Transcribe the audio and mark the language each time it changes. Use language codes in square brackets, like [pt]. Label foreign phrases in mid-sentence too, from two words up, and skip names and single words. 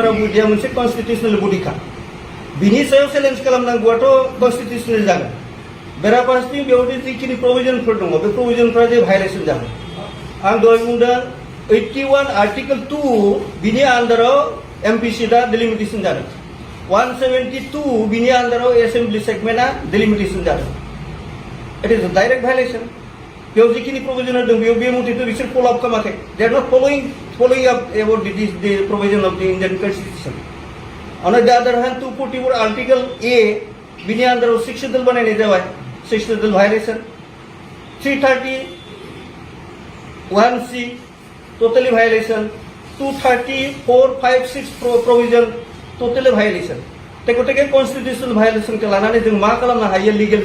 [en] of India [brx] मोनसे [en] constitutional body [brx] बिनि सायाव चेलेन्ज खालामनांगौआथ' कन्स्टिट्यूशनल जागोन बेराफारसेथिं बेयावदि जिखिनि प्रभिजनफोर दङ बे प्रभिजनफोरा जे भायलेसन जादों आं दहाय बुंदों 81 आर्टिकल 2 बिनि आन्दाराव एमपिसि दा डिलिमिटेसन जादों 172 बिनि आन्दाराव एसेम्बलि सेगमेन्टआ डिलिमिटेसन जादों [en] it is a direct violation [brx] बेयाव जिखिनि प्रभिजन दं बेयाव बे मथेथ' बिसोर फल' आप खालामाखै [en] they are not following up about the provision of the Indian Constitution On the other hand, 244 Article A, [brx] बिनि आन्दाराव 6 शेड्यूल बनायनाय जाबाय 6 शेड्यूल भायलेसन 331C [en] totally violation 234, 5, 6 provision totally violation [brx] गतिके [en] constitutional violation [brx] लानानै जों मा खालामनो हायो लिगेल